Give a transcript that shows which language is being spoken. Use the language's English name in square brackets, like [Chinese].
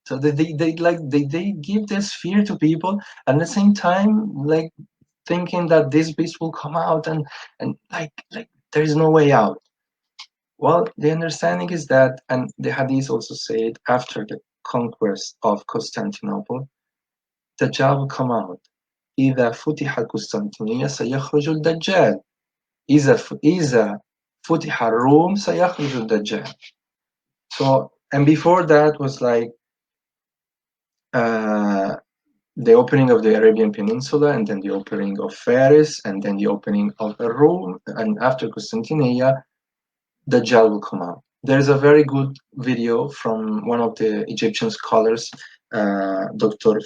[English] So they give this fear to people, and at the same time like thinking that this beast will come out and like there is no way out. Well, the understanding is that, and the Hadith also say it, after the conquest of Constantinople, Dajjal will come out. [Arabic] إذا فتح القسطنطينية سيخرج الدجال. إذا فتح الروم سيخرج الدجال. [English] So, and before that was like the opening of the Arabian Peninsula, and then the opening of Faris, and then the opening of Rome, and after Constantinople, Dajjal will come out. There's a very good video from one of the Egyptian scholars, Dr.